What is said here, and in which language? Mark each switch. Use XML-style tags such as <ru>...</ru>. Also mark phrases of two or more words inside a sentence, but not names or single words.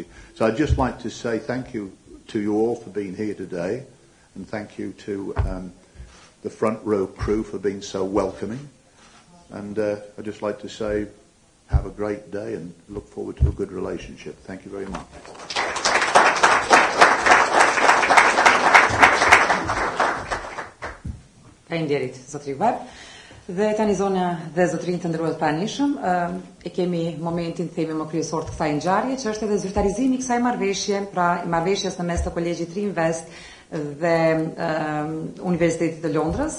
<en>So I'd just like to say thank you to you all for being here today, and thank you to the front row crew for being so welcoming. And I'd just like to say have a great day and look forward to a good relationship. Thank you very much.</en> <sq>Faleminderit, zotri Web. Dhe tani zonja dhe zotrinj të nderuar të pranishëm, e kemi momentin themi më kryesor të kësaj ngjarje, që është edhe zyrtarizimi i kësaj marrëveshje, pra marrëveshjes në mes të kolegjit Riinvest dhe Universitetit të Londrës.</sq>